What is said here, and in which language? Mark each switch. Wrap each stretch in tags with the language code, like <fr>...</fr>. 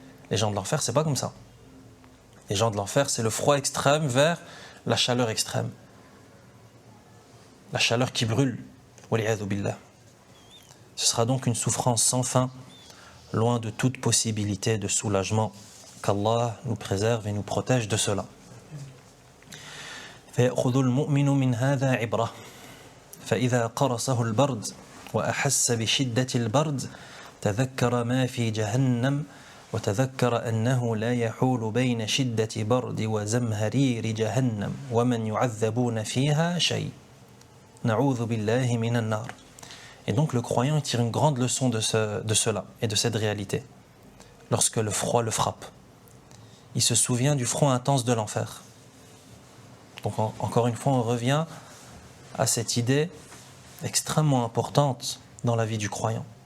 <fr>Les gens de l'enfer, c'est pas comme ça. Les gens de l'enfer, c'est le froid extrême vers la chaleur extrême. La chaleur qui brûle.</fr> <ar>Wal'iyadhu billah.</ar> <fr>Ce sera donc une souffrance sans fin, loin de toute possibilité de soulagement. Qu'Allah nous préserve et nous protège de cela.</fr> <ar>فيأخذ المؤمن من هذا عبرة فإذا قرصه البرد وأحس بشدة البرد تذكر ما في جهنم وتذكر أنه لا يحول بين شدة برد وزمهرير جهنم ومن يعذبون فيها شيء نعوذ بالله من النار.</ar> <fr>Et donc le croyant tire une grande leçon de cela et de cette réalité. Lorsque le froid le frappe, il se souvient du froid intense de l'enfer. Donc encore une fois, on revient à cette idée extrêmement importante dans la vie du croyant.</fr>